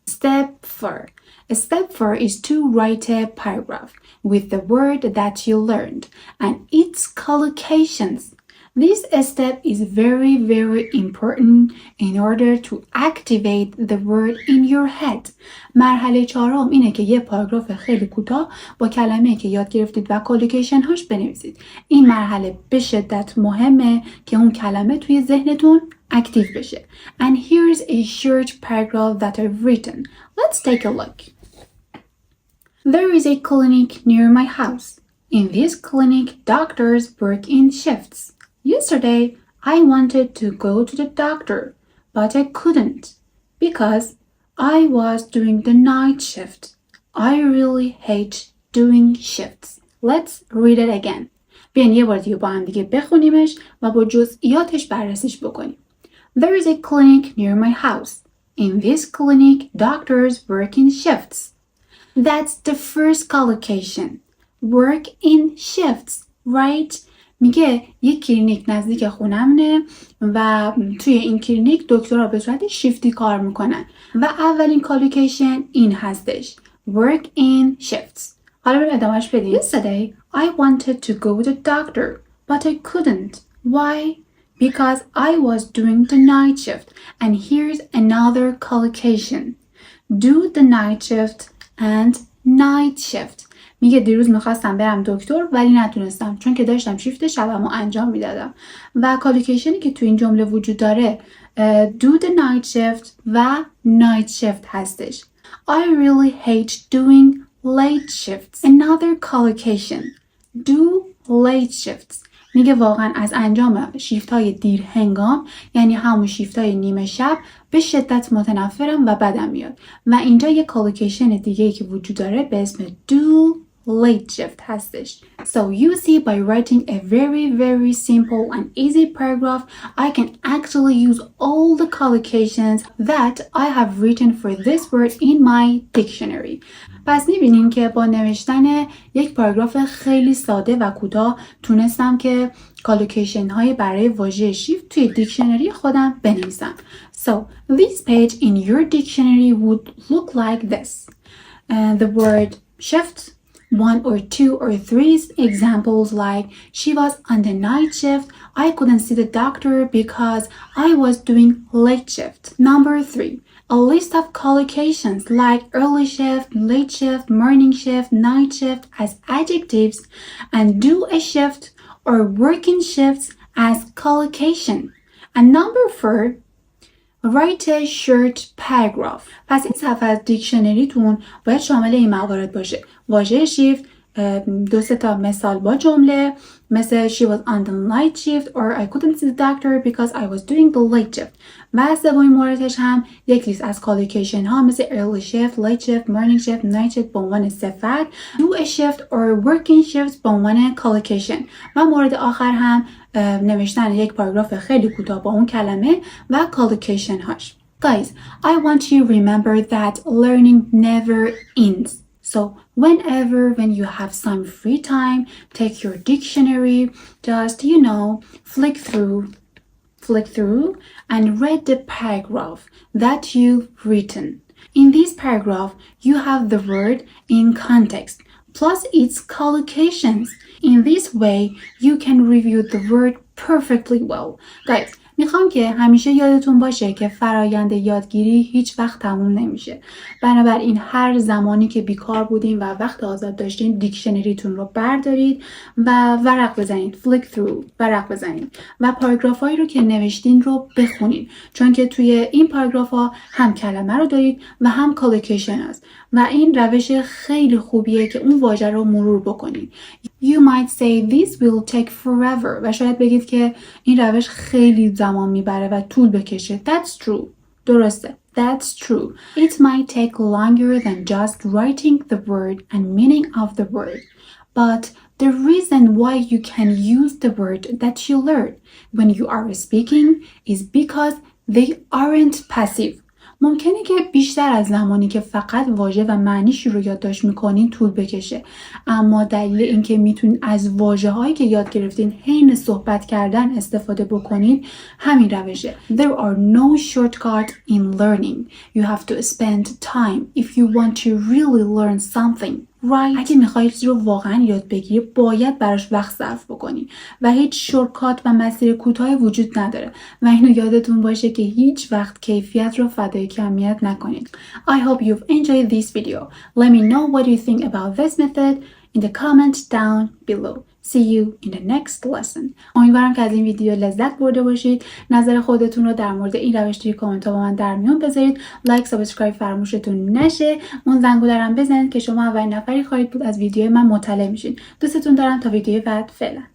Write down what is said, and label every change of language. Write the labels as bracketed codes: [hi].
[en] Step 4. Step 4 is to write a paragraph with the word that you learned and its collocations. This step is very important in order to activate the word in your head. [fa] مرحله چهارم اینه که یه پاراگراف خیلی کوتاه با کلمه‌ای که یاد گرفتید و کالوکیشن هاش بنویسید. این مرحله به شدت مهمه که اون کلمه توی ذهنتون اکتیو بشه. [en] And here's a short paragraph that I've written. Let's take a look. There is a clinic near my house. In this clinic, doctors work in shifts. Yesterday, I wanted to go to the doctor, but I couldn't because I was doing the night shift. I really hate doing shifts. Let's read it again. [fa] بیاین یه بار دیگه با هم دیگه بخونیمش و با جزئیاتش بررسیش بکنیم. [en] There is a clinic near my house. In this clinic, doctors work in shifts. That's the first collocation. Work in shifts, right? [fa] میگه یک کلینیک نزدیک خونمه و توی این کلینیک دکترها به صورت شیفتی کار میکنن و اولین کالوکیشن این هستش. [en] Work in shifts. [fa] حالا بریم ادامهش بدیم. [en] Yesterday, I wanted to go to the doctor, but I couldn't. Why? Because I was doing the night shift. And here's another collocation. Do the night shift and night shift. [fa] میگه دیروز میخواستم برم دکتر ولی نتونستم چون که داشتم شیفت شبمو انجام میدادم. و کالوکیشنی که تو این جمله وجود داره [en] do the night shift [fa] و night shift هستش. [en] I really hate doing late shifts. Another collocation. Do late shifts. [fa] میگه واقعا از انجام شیفت های دیر هنگام یعنی همون شیفت های نیمه شب به شدت متنفرم و بدم میاد. و اینجا یه کالوکیشن دیگه که وجود داره به اسم [en] do late shift [fa] هستش. [en] So you see by writing a very simple and easy paragraph, I can actually use all the collocations that I have written for this word in my dictionary. [fa] پس میبینیم که با نوشتن یک پاراگراف خیلی ساده و کوتاه تونستم که کالوکیشن های برای واژه شیفت توی دیکشنری خودم بنویسم. [en] So this page in your dictionary would look like this. The word shift, one or two or three examples like she was on the night shift, I couldn't see the doctor because I was doing late shift. Number 3. A list of collocations like early shift, late shift, morning shift, night shift as adjectives and do a shift or working shifts as collocation. And number 4, write a short paragraph. [fa] پس این صفحه از دیکشنریتون باید شامل این موارد باشه. واژه شیفت، 2-3 تا مثال با جمله مثل [en] she was on the night shift or I couldn't see the doctor because I was doing the late shift. [fa] و سومین موردش هم یک لیست از کالوکیشن ها مثل [en] early shift, late shift, morning shift, night shift [fa] به عنوان صفت، [en] do a shift or working shift [fa] به عنوان کالوکیشن. و مورد آخر هم نوشتن یک پاراگراف خیلی کوتاه با اون کلمه و کالوکیشن هاش. [en] Guys, I want you to remember that learning never ends. So when you have some free time, take your dictionary, just, flick through and read the paragraph that you've written. In this paragraph, you have the word in context, plus its collocations. In this way, you can review the word perfectly well. [fa] Guys, میخوام که همیشه یادتون باشه که فرایند یادگیری هیچ وقت تموم نمیشه. بنابراین هر زمانی که بیکار بودین و وقت آزاد داشتین دیکشنریتون رو بردارید و ورق بزنید. ورق بزنید و پاراگراف هایی رو که نوشتین رو بخونید. چون که توی این پاراگراف ها هم کلمه رو دارید و هم کالوکیشن هست و این روش خیلی خوبیه که اون واژه رو مرور بکنید. [en] You might say this will take forever [fa] و شاید بگید که این روش خیلی زمان میبره و طول بکشه. [en] That's true. [fa] درسته. [en] That's true. It might take longer than just writing the word and meaning of the word. But the reason why you can use the word that you learn when you are speaking is because they aren't passive. [fa] ممکنه که بیشتر از زمانی که فقط واژه و معنیش رو یادداشت میکنین طول بکشه، اما دلیل اینکه میتونین از واژه‌هایی که یاد گرفتین حین صحبت کردن استفاده بکنین همین روشه. [en] There are no shortcuts in learning. You have to spend time if you want to really learn something. Right. [fa] اگه میخوای چیزی رو واقعا یاد بگیری باید براش وقت صرف بکنی و هیچ شورتکات و مسیر کوتاهی وجود نداره و اینو یادتون باشه که هیچ وقت کیفیت رو فدای کمیت نکنید. [en] I hope you've enjoyed this video. Let me know what you think about this method in the comments down below. See you in the next lesson. [fa] امیدوارم که از این ویدیو لذت برده باشید. نظر خودتون رو در مورد این روش توی کامنت ها با من در میون بذارید. لایک، سابسکرایب فراموشتون نشه. اون زنگوله رو هم بزنید که شما اولین نفری خواهید بود از ویدیو من مطلع میشین. دوستتون دارم. تا ویدیو بعد. فعلا.